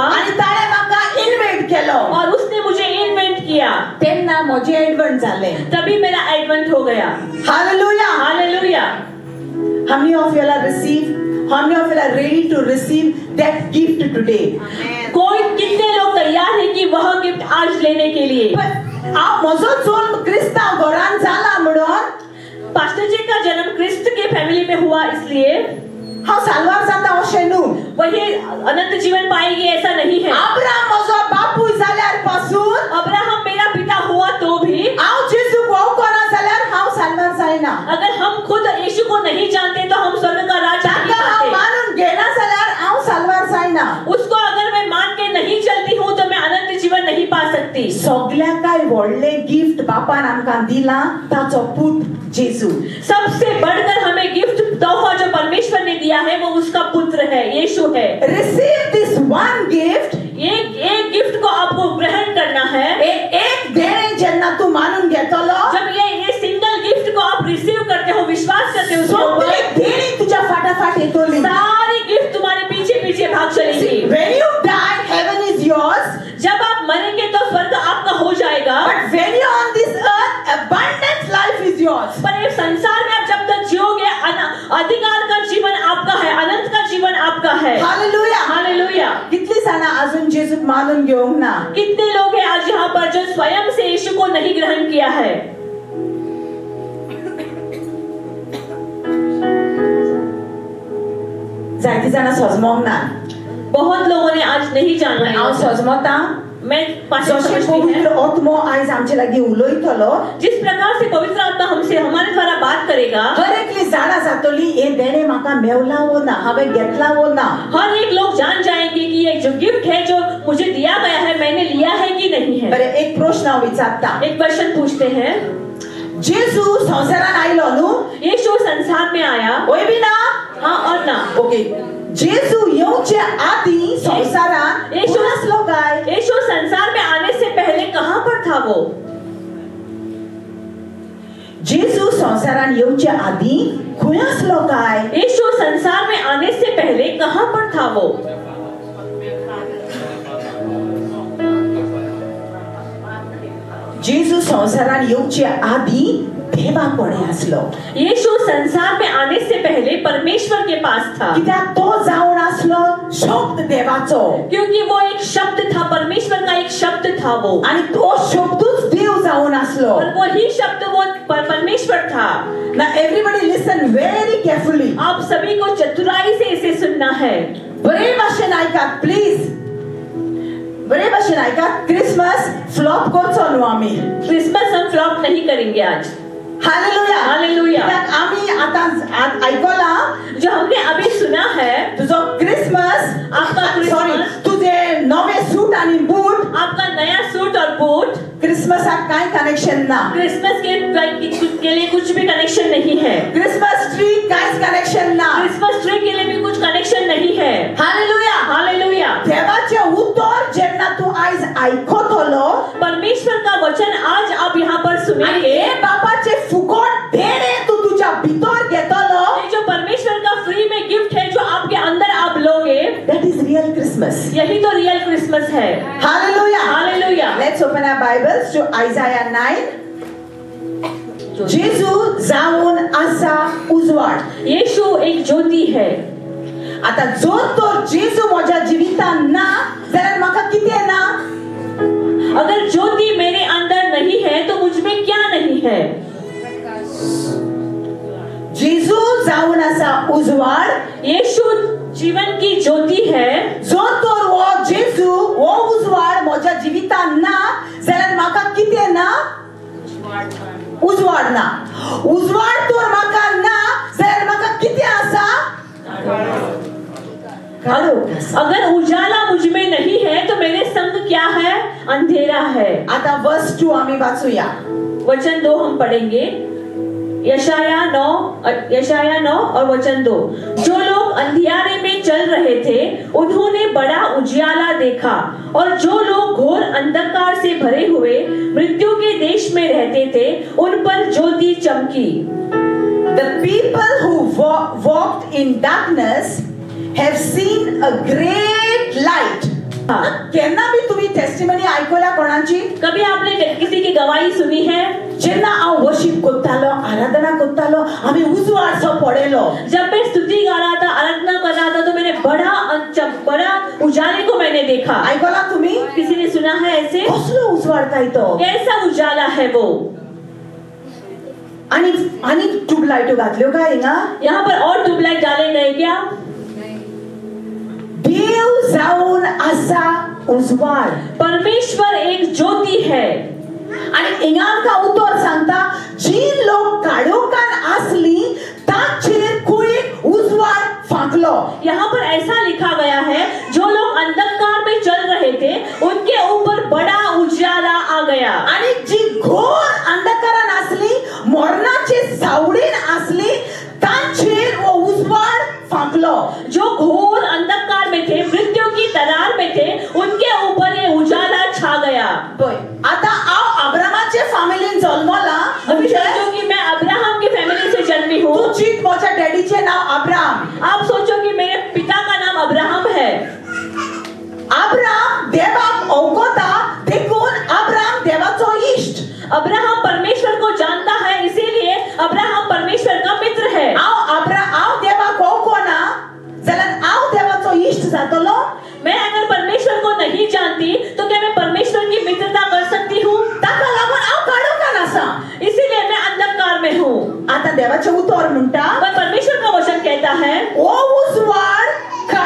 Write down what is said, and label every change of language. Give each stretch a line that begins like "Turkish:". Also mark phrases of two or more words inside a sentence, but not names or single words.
Konkani: आणि ताणे म्हाका इन्व्हेट केलो.
Hindi: और उसने मुझे इन्वेंट किया,
Konkani: तेन्ना म्हजे एडवेंट जाले.
Hindi: तभी मेरा एडवेंट हो गया.
Konkani: हालेलुया.
Hindi: हालेलुया.
English: How many of you are received? How many of you are ready to receive that gift today?
Hindi: कोई कितने लोग तैयार हैं कि वह गिफ्ट आज लेने के लिए?
Konkani: म्हजो जन्म क्रिस्तांव घरान जाला म्हणून
Hindi: पास्टर जी का जन्म क्रिस्त के फैमिली में हुआ, इसलिए
Konkani: हांव साल्वार जाता अशें न्हू.
Hindi: वही अनंत जीवन पाएगी ऐसा नहीं है.
Konkani: अब्राहम म्हजो बापूय जाल्यार पासून
Hindi: अब्राहम मेरा पिता हुआ तो भी
Konkani: हांव जेजूक वळख करा जाल्यार हांव साल्वार जायना.
Hindi: अगर हम खुद यीशु को नहीं जानते तो हम स्वर्ग का राज नहीं
Konkani: ताका हांव
Hindi: पाते.
Konkani: मानून घेना जाल्यार हांव साल्वार जायना.
Hindi: उसको अगर मैं मान के नहीं चलती हूँ तो मैं अनंत जीवन नहीं पा सकती.
Konkani: सगळ्यांकाय व्हडलें गिफ्ट बापान आमकां दिलां ताचो पूत जेजू.
Hindi: सबसे बढ़कर हमें गिफ्ट तोहफा जो परमेश्वर ने दिया है वो उसका पुत्र है, यीशु है.
English: Receive this one gift.
Hindi: एक गिफ्ट को आपको ग्रहण करना है.
Konkani: एक देणे जेन्ना तू मानून घेतलो,
Hindi: जब ये
English: single gift
Hindi: को आप रिसीव करते हो, विश्वास करते हो, उसके
Konkani: सगळी
Hindi: ऊपर
Konkani: देणी तुझ्या फाटाफाट येतली.
Hindi: सारी गिफ्ट तुम्हारे पीछे पीछे भाग चलेंगी.
English: When you die, heaven is yours.
Hindi: जब आप मरेंगे तो स्वर्ग आपका हो जाएगा.
English: But when you're on this earth, abundant life is yours.
Hindi: पर ये संसार में आप जब तक जियोगे, अधिकार का जीवन आपका है, अनंत का जीवन आपका है.
English: Hallelujah.
Hindi: हालेलुया.
Konkani: कितली जाणां अजून जेजूक मानून घेवंक ना?
Hindi: कितने लोग हैं आज यहाँ पर जो स्वयं से यीशु को नहीं ग्रहण किया है?
Konkani: काही जाणां सजमोंक ना
Hindi: बहुत लोगों ने आज नहीं जाना
Konkani: हांव
Hindi: है।
Konkani: सजमोता
Hindi: मैं पास
Konkani: जशें
Hindi: समझती
Konkani: पवित्र
Hindi: है
Konkani: आत्मो आयज आमचे लागीं उलयतलो
Hindi: जिस प्रकार से पवित्र आत्मा हमसे हमारे द्वारा बात करेगा,
Konkani: हर एकली जाणा जातली हे देणे म्हाका मेवला वो ना हांवें घेतला वो ना
Hindi: हर एक लोग जान जाएंगे कि ये जो गिफ्ट है जो मुझे दिया गया है मैंने लिया है कि नहीं है।
Konkani: बरें एक प्रश्न हांव विचारता
Hindi: एक क्वेश्चन पूछते हैं,
Konkani: जेजू संवसारान आयलो न्हू
Hindi: यीशु संसार में आया,
Konkani: होय बी ना
Hindi: हाँ और ना।
Konkani: ओके जेजू येवचे आदीं संवसारान
Hindi: येशू-
Konkani: कोण आसलो काय
Hindi: यीशु संसार में आने से पहले कहाँ पर था वो?
Konkani: जेजू संवसारान येवचे आदीं खंय आसलो काय
Hindi: यीशु संसार में आने से पहले कहाँ पर था वो?
Konkani: जेजू संवसारान येवचे आदीं देवा कोणे आसलो
Hindi: यीशु संसार में आने से पहले परमेश्वर के पास था,
Konkani: कित्याक तो जावन आसलो शब्द देवाचो
Hindi: क्योंकि वो एक शब्द था, परमेश्वर का एक शब्द था वो,
Konkani: आणि तो शब्दूच देव जावन आसलो
Hindi: और वही शब्द वो परमेश्वर था।
English: ना everybody listen very carefully
Hindi: आप सभी को चतुराई से इसे सुनना है।
Konkani: बरे भाशेन आयकात प्लीज बरे भाशेन आयकात क्रिसमस फ्लॉप करचो न्हू आमी
Hindi: क्रिसमस हम फ्लॉप नहीं करेंगे आज।
Konkani: हालेलुया
Hindi: हालेलुया।
Konkani: कित्याक आमी आतां आयकला
Hindi: जो हमने अभी सुना है,
Konkani: तुजो क्रिसमस
Hindi: आपका
Konkani: सॉरी
Hindi: क्रिसमस,
Konkani: तुझे नवे सूट आणि बूट
Hindi: आपका नया सूट और बूट
Konkani: क्रिसमसाक काय कनेक्शन ना
Hindi: क्रिसमस के लिए कुछ भी कनेक्शन नहीं है।
English: Christmas tree
Konkani: कायच कनेक्शन ना
English: Christmas tree
Hindi: के लिए भी कुछ कनेक्शन नहीं है।
Konkani: हालेलुया
Hindi: हालेलुया।
Konkani: देवाचे उतर जेन्ना तू आयज आयकतलो
Hindi: परमेश्वर का वचन आज आप यहाँ पर
Konkani: आणि
Hindi: सुनेंगे,
Konkani: हे बापाचे फुकट देणे तू तुझ्या भितर घेतलो
Hindi: ये जो परमेश्वर का फ्री में गिफ्ट है जो आपके अंदर आप लोगे,
English: That is real Christmas
Hindi: यही तो
English: real Christmas
Hindi: है।
Konkani: हालेलुया
Hindi: हालेलुया।
English: Let's open our Bibles to Isaiah 9
Konkani: जेजू जावन आसा उजवाड
Hindi: यीशु एक ज्योति है।
Konkani: आता जर तो जेजू माझ्या जिवितान ना जाल्यार म्हाका कितें ना
Hindi: अगर ज्योति मेरे अंदर नहीं है तो मुझ में क्या नहीं है?
Konkani: जेजू जावन आसा उजवाड
Hindi: यीशु जीवन की ज्योति है।
Konkani: जर तर वो जेजू वो उजवाड माझ्या जिवितान ना जाल्यार म्हाका कितें ना उजवाड ना उजवाड तर म्हाका ना जाल्यार म्हाका कितें आसा काळोख आसा
Hindi: अगर उजाला मुझ में नहीं है तो मेरे संग क्या है? अंधेरा है।
Konkani: आता वर्स 2 आम्ही वाचूया
Hindi: वचन 2 हम पढ़ेंगे। यशाया 9 और वचन 2। जो लोग अंधियारे में चल रहे थे उन्होंने बड़ा उजियाला देखा, और जो लोग घोर अंधकार से भरे हुए मृत्यु के देश में रहते थे उन पर ज्योति चमकी।
English: The people who walked in darkness have seen a great light.
Konkani: केन्ना भी तुम्ही टेस्टिमनी ऐकल्या कोणाची
Hindi: कभी आपने किसी की गवाही सुनी है?
Konkani: जेन्ना हांव वर्शिप करतालो आराधना करतालो आम्ही उजवाडसो पडलेलो
Hindi: जब मैं स्तुति गा रहा था, आराधना कर रहा था, तो मैंने बड़ा उजाले को मैंने देखा।
Konkani: ऐकला तुम्ही
Hindi: किसी ने सुना है ऐसे?
Konkani: कसलो उजवाड काय तो
Hindi: कैसा उजाला है वो?
Konkani: आणि ट्यूबलाइटो घातल्यो काय हिंगा
Hindi: यहाँ पर और ट्यूबलाइट डाले गए क्या?
Konkani: देव जाऊन आसा उजवाड
Hindi: परमेश्वर एक ज्योति है।
Konkani: आणि हिंगा आमकां उतर सांगता जी लोक काळोखान आसली तांचेर कुळीक उजवाड फांकलो।
Hindi: यहाँ पर ऐसा लिखा गया है, जो लोग अंधकार में चल रहे थे उनके ऊपर बड़ा उजाला आ गया।
Konkani: आणि जी घोर अंधकारान आसली मरणाचे सावडीन आसली तांचेर वो उजवाड फांकलो।
Hindi: जो घोर अंधकार में थे, मृत्यु की तरार में थे, उनके ऊपर ये उजाला छा गया।
Konkani: आता हांव अब्रामाचे फॅमिलीन जल्मला
Hindi: अभी सोचो कि मैं अब्राहम की फैमिली से जन्मी हूँ।
Konkani: तू चिंत माझ्या डॅडीचे नाव अब्राम
Hindi: आप सोचो कि मेरे पिता का नाम अब्राहम है।
Konkani: अब्राम देवाक अवगता देखून अब्राम देवाचो इष्ट।
Hindi: अब्राहम परमेश्वर को जानता है, इसीलिए अब्राहम परमेश्वर का मित्र है।
Konkani: हांव देवाक अवगना जाल्यार हांव देवाचो इष्ट जातलो।
Hindi: मैं अगर परमेश्वर को नहीं जानती तो क्या मैं परमेश्वर की मित्रता कर सकती हूँ?
Konkani: ताका लागून हांव काळोखान आसा,
Hindi: इसीलिए मैं अंधकार में हूँ।
Konkani: आता देवाचे उतर म्हणटा
Hindi: पर परमेश्वर का वचन कहता है,
Konkani: ओ उजवाड